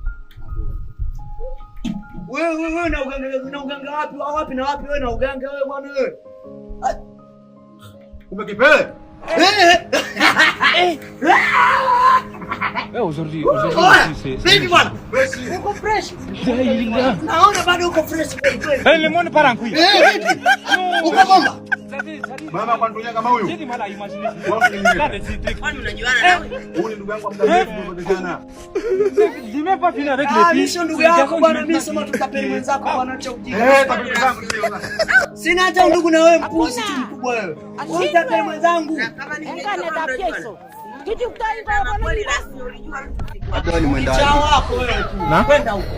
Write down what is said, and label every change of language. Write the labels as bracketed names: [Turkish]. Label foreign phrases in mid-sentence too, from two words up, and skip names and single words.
[Swahili] Wewe na uganga wapi na wapi wewe na uganga wewe bwana wewe? Umekipele? [French] Aujourd'hui, [Swahili] Vipi bwana? Uko fresh? Naona bado uko fresh kweli. [French] Le monde part en couille. [Swahili] Uko bomba? Mama kwa ndugu kama huyu. [French] J'ai mal à imaginer. [Swahili] Kwani unajuana na wewe? Huyu ni ndugu yangu wa muda mrefu tumepotezana. [French] J'ai même pas fini avec les filles. [Swahili] Mimi sio ndugu yako bwana, mimi sema tutapeli mwenzako bwana, acha ujinga. Tapeli zangu ndio. Sina hata ndugu na wewe, mpuzi tu mkubwa wewe. Utapeli mwenzangu. Kama ni Wewe ni mwenda wako wewe tu. Kwenda huko.